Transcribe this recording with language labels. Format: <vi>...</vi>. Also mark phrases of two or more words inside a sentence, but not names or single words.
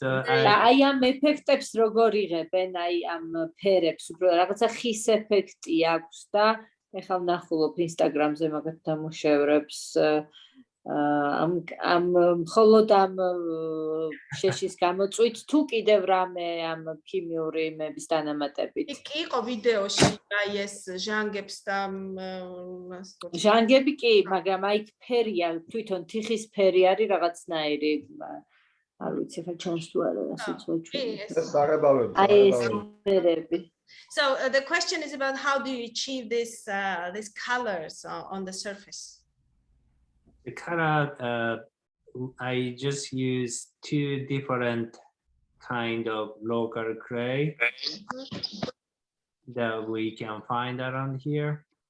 <ka>აი ამ ეფექტებს როგორ იღებენ, აი ამ ფერებს, უბრალოდ რაღაცა ხის ეფექტი აქვს და ეხლა ვნახულობ Instagram-ზე მაგათ დამუშევრებს ამ მხოლოდ ამ შეშის გამოწვით თუ კიდევ რამე ამ ქიმიური იმების დანამატებით. კი იყო ვიდეოში აი ეს ჟანგებს და ჟანგები კი, მაგრამ აი ფერია, თვითონ თიხის ფერი არის რაღაცნაირი. არ ვიცი ხა ჩანს თუ არა ასეც საღებავები. აი ეს ფერები.</ka> <en>So the question is about how do you achieve these colors on the surface? The color, I just use two different kind of local clay that we can find around here.</en>